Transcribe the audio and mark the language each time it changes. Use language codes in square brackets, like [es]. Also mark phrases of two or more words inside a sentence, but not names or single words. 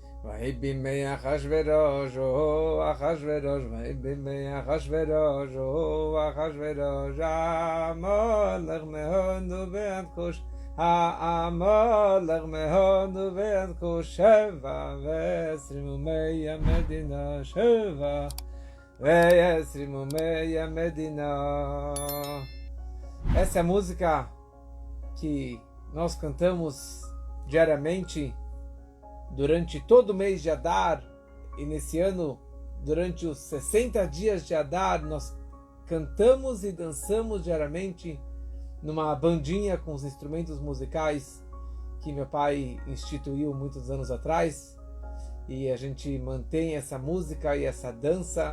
[he] ויהי בימי אחשוורוש, אחשוורוש, ויהי בימי אחשוורוש, אחשוורוש, המלך מהודו ועד כוש, המלך מהודו ועד כוש, 27 מדינה, [pt] 27 medi Essa é a música que nós cantamos diariamente durante todo o mês de Adar, e nesse ano, durante os 60 dias de Adar, nós cantamos e dançamos diariamente numa bandinha com os instrumentos musicais que meu pai instituiu muitos anos atrás, e a gente mantém essa música e essa dança.